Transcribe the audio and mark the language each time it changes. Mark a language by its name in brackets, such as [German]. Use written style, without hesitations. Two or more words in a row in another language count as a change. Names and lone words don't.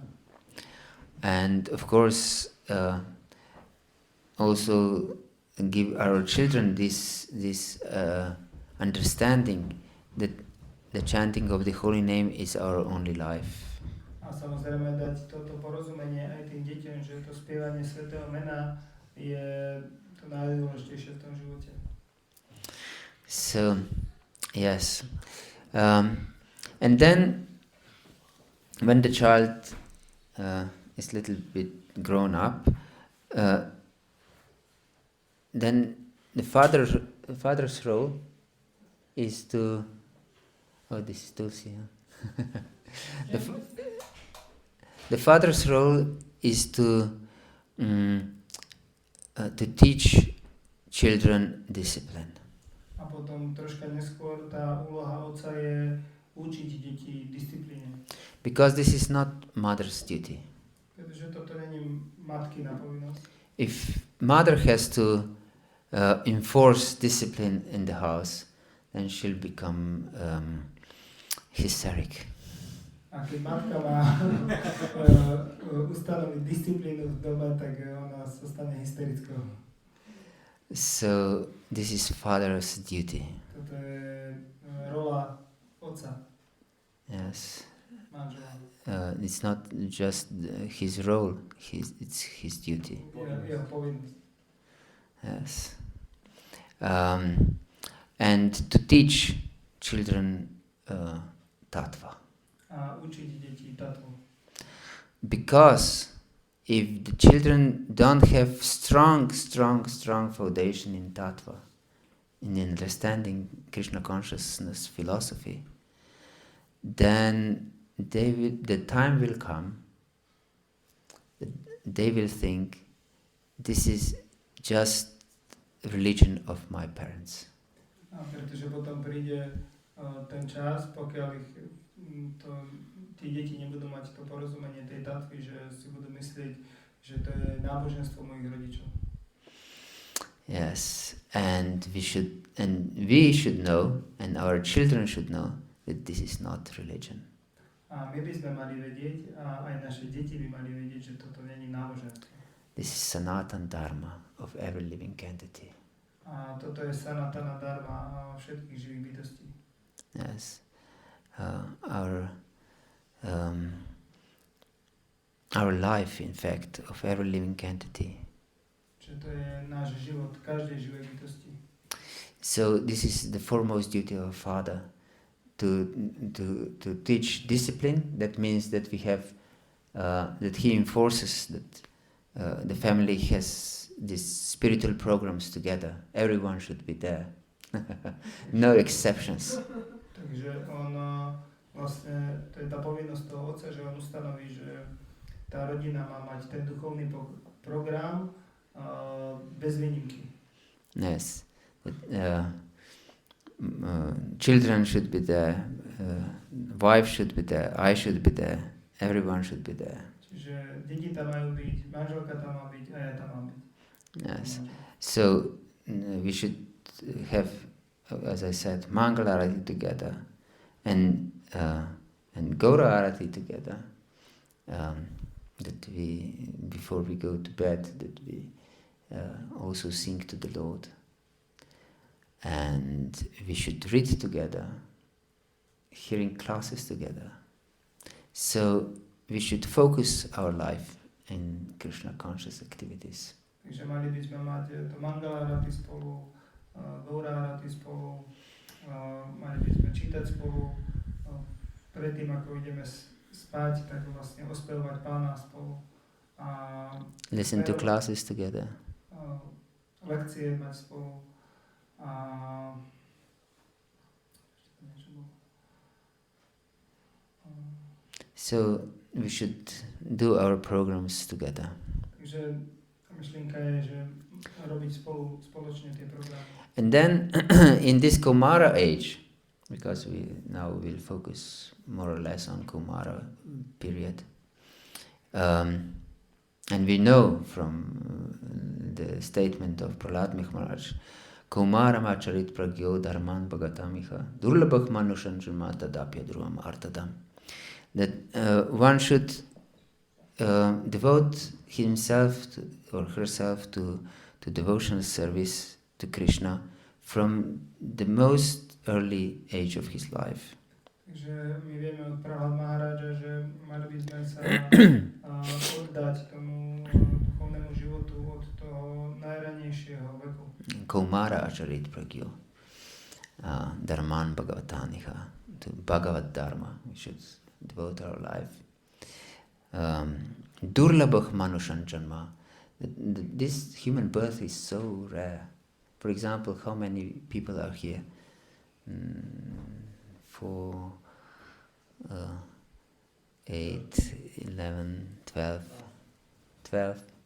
[English] And of course, also give our children this understanding that the chanting of the Holy Name is our only life. [Slovak] A samozrejme dať toto porozumenie aj tým deťom, že to spievanie svätého mena je to najdôležitejšie v tom živote. [English] So, yes. And then, when the child is a little bit grown up, then the father's role is to... Oh, this is Tulsi, huh? The father's role is to teach children discipline. [Slovak] A potom troška neskôr tá úloha otca je učiť deti disciplíne. [English] Because this is not mother's duty. [Slovak] Pretože toto není matkina povinnosť. [English] If mother has to enforce discipline in the house, then she'll become hysteric. [Slovak] A keď matka má ustanoviť disciplínu v dome, tak ona sa stane hysterickou. [English] So this is father's duty. [Slovak] Toto je rola otca. [English] Yes. [Slovak] Manžela. [English] It's not just his role, it's his duty. [Slovak] Jeho povinnosť. [English] Yes. And to teach children tattva. [Slovak] A učiť deti tatvu. [English] Because if the children don't have strong foundation in tattva, in understanding Krishna consciousness philosophy, then the time will come that they will think this is just religion of my parents. [Slovak] A pretože potom príde ten čas, pokiaľ tí deti nebudú mať to porozumenie tej tatvy, že si budú myslieť, že to je náboženstvo mojich rodičov. [English] Yes, and we should know, and our children should know that this is not religion. [Slovak] A my by sme mali vedieť, a aj naše deti by mali vedieť, že toto nie je náboženstvo. [English] This is [Sanskrit] Sanatana Dharma [English] of every living entity. [Slovak] A toto je [Sanskrit] Sanatana Dharma [Slovak] všetkých živých bytostí. [English] Yes, our life, in fact, of every living entity. [Slovak] Čiže to je náš život každej živej bytosti. [English] So this is the foremost duty of a father, to teach discipline. That means that we have that he enforces that the family has these spiritual programs together. Everyone should be there. No exceptions. [Slovak] Takže on vlastne, to je tá povinnosť toho otca, že on ustanoví, že tá rodina má mať ten duchovný program bez výnimky. [English] Yes. Children should be there, wife should be there, I should be there, everyone should be there. [Slovak] Čiže deti tam majú byť, manželka tam má byť a ja tam mám byť. [English] Yes. So we should have, as I said, Mangala Arati together and Gaura Arati together. That we, before we go to bed, that we also sing to the Lord. And we should read together, hearing classes together. So we should focus our life in Krishna conscious activities. [Slovak] Takže mali by sme mať to Mangala Arati spolu, Gaura Arati spolu, mali by sme čítať spolu, predtým ako ideme spať, tak vlastne ospevovať Pána spolu. [English] Listen to classes together. [Slovak] Lekcie mať spolu. [English] So we should do our programs together. [Slovak] Takže myšlienka je, že robiť spoločne tie programy. [English] And then in this Kaumara age, because we now will focus more or less on Kaumara period, and we know from the statement of Prahlad Maharaj, [Sanskrit] Kaumara macharit pragyo dharman bhagatamiha durlabhak manushan janmata dapya dhruvam artadam, [English] that one should devote himself or herself to devotional service to Krishna from the most early age of his life. [Slovak] Takže my vieme od Prahlad Maharaja, že mali by sme sa oddať tomu duchovnému životu od toho najranejšieho veku. [Sanskrit] Kaumara acharit pragyo dharman bhagavataniha, [English] to Bhagavata-dharma we should devote our life. [Sanskrit] Durlabhak manushan janma, [English] this human birth is so rare. For example, how many people are here? 4, 8, 11, 12.